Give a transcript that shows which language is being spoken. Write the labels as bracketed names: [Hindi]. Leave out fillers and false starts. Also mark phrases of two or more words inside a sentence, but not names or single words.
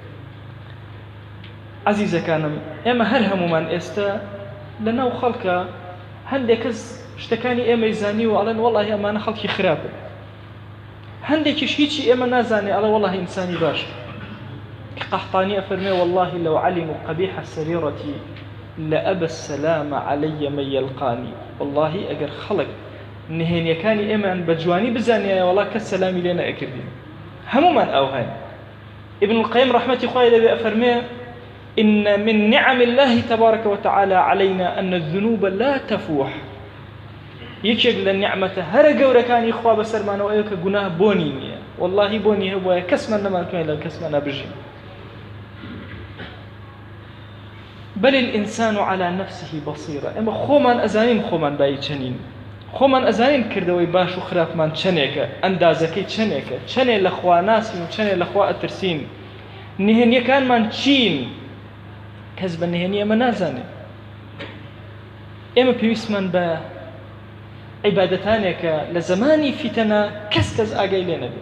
[Central Kurdish] عەزیزەکانم ئێمە هەر هەمومان ئێستا لەناو خەڵکە هەندێک کەس شتەکانی ئێمەی زانی و ئەڵێن وەڵڵاهی ئەمانە خەڵکی خراپن، هەندێکیش هیچی ئێمە نازانێ ئەڵێ وەڵڵاهی ئینسانی باشە. کە قەحطانی ئەفەرمێ [Arabic] وەڵڵاهی لەو عەلیموا قەبیحە سەریرەتی لەئەبە السەلامە عەلەیە مەن یەلقانی. [Central Kurdish] وەڵڵاهی ئەگەر خەڵک نهێنیەکانی ئێمان بە جوانی بزانیایە وەڵڵا کەس سەلامی لێ نەئەکردین. هەمومان ئەو هەن. [Arabic] ابن القيم رحمة [Central Kurdish] خوای لەبێ ئەفەرمێ [Arabic] إن من نعم الله تبارك وتعالى علينا أن الذنوب لا تفوح. [Central Kurdish] یەکێک لە نعمەتە هەرە گەورەکانی خوا بەسەرمانەوە ئەوە کە گوناه بۆنی نییە. وەڵڵاهی بۆنی هەبووە کەسمان نەمانتوانێت لە کەسمان نەبژین. [Arabic] بل الإنسان على نفسه بصيرة. [Central Kurdish] ئێمە خۆمان ئەزانین خۆمان بای چەنین، خۆمان ئەزانین کردەوەی باش و خراپمان چەندێکە، ئەندازەکەی چەندێکە، چەندێ لە خوا ناسین و چەندێ لە خوا ئەترسین. نهێنیەکانمان چین، کەس بە نهێنی ئەمە نازانێت. ئێمە پێویستمان بە عیبادەتانێکە لە زمانی فیتەنە کەس ئاگای لێ نەبێت.